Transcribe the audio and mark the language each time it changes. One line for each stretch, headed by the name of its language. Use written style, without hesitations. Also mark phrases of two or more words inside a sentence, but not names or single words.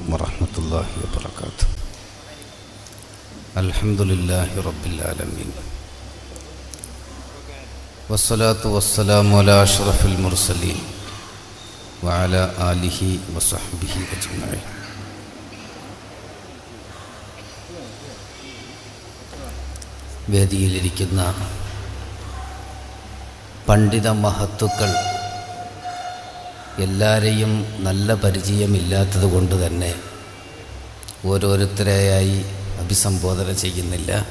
Arabic: ورحمة الله وبركاته. الحمد لله رب العالمين والصلاة والسلام على أشرف المرسلين وعلى آله وصحبه أجمعين.
Malayalam: വേദിയിലിരിക്കുന്ന പണ്ഡിത മഹത്തുക്കൾ എല്ലാവരെയും നല്ല പരിചയമില്ലാത്തത് കൊണ്ട് തന്നെ ഓരോരുത്തരെയായി അഭിസംബോധന ചെയ്യുന്നില്ല.